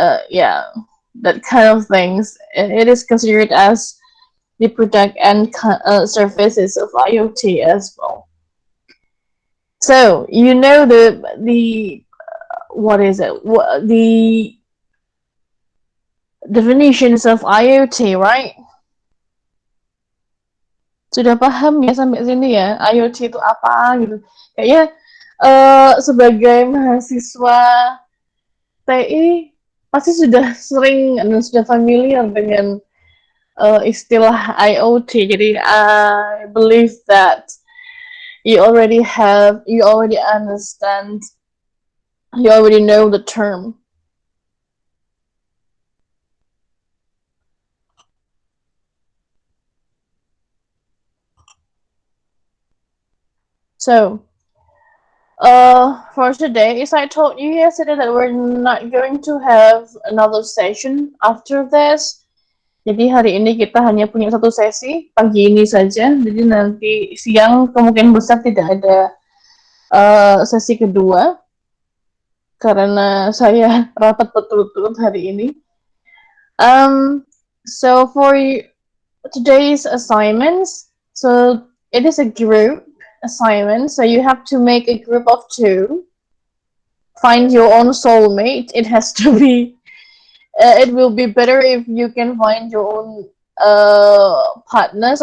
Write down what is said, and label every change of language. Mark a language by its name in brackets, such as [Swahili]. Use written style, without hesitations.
[English] Yeah, that kind of things. It is considered as the product and services of IoT as well. So you know the what is it? The definitions of IoT, right? [Indonesian] Sudah paham ya sampai sini ya, IoT itu apa gitu. Kayaknya sebagai mahasiswa TI pasti sudah sering dan sudah familiar dengan istilah IoT. Jadi [English] I believe that you already understand, you already know the term. So, for today, as I told you yesterday that we're not going to have another session after this. [Indonesian] Jadi hari ini kita hanya punya satu sesi pagi ini saja. Jadi nanti siang kemungkinan besar tidak ada sesi kedua karena saya rapat berturut-turut hari ini. [English] So for today's assignments, so it is a group assignment. So you have to make a group of 2. Find your own soulmate. It has to be. It will be better if you can find your own partners.